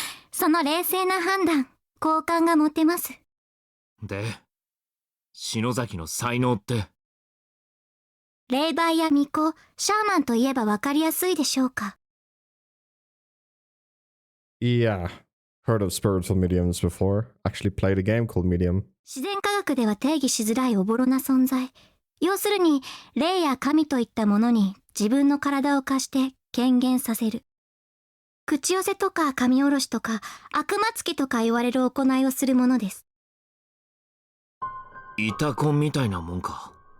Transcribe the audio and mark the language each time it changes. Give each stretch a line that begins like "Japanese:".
Japanese: その冷静な判断、好感が持てます。で、篠崎の才能って。霊媒や巫女、シャーマンといえば分かりやすいでしょうか。
English: Yeah, heard of spiritual mediums before. Actually played a game called Medium.
Japanese: 自然科学では定義しづらいおぼろな存在。要するに、霊や神といったものに自分の体を貸して権限させる。口寄せとか神下ろしとか悪魔つきとか言われる行いをするものです。イタコンみたいなもんか。